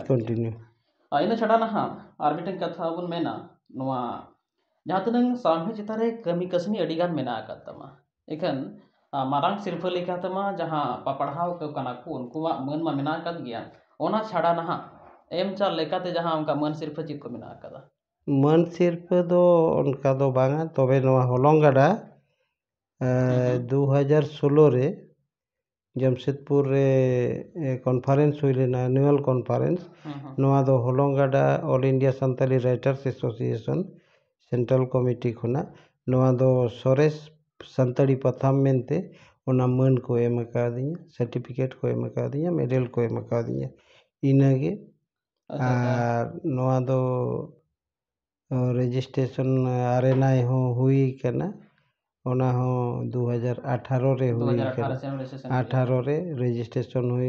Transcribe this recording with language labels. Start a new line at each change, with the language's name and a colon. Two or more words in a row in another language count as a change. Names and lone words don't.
Santali: कंटिन्यू इन छड़ा ना और मिटन कथा बन मेना नवा जहां तनंग सामने चितारे कमी कसनी अडिगान मेना आकात तमा एखन मारांग सिरफा लेका तमा जहां पपढ़ाव को कना को उनकुवा मन मा मेना आकात गया ओना छड़ा ना एम चाल लेकाते जहां उनका मन सिरफा चित को मेना आकादा मान सिरफा दो उनका दो बांगा तबे नवा हलंग गाडा 2016 रे जमशेदपुर रे कॉन्फ्रेंस हुई लेना
English: annual conference
Santali: नवा दो हलंग गाडा ऑल इंडिया संताली राइटर्स एसोसिएशन सेंट्रल कमिटी खुना नवा दो सोरेस संताली पथाम मेनते ओना मन को एम अकादिया सर्टिफिकेट को एम अकादिया मेडल को एम अकादिया इनागे और नवा दो रजिस्ट्रेशन आरएनआई हो हुई कना ओना हो 2018 रे हुई कना 18 रे रजिस्ट्रेशन हुई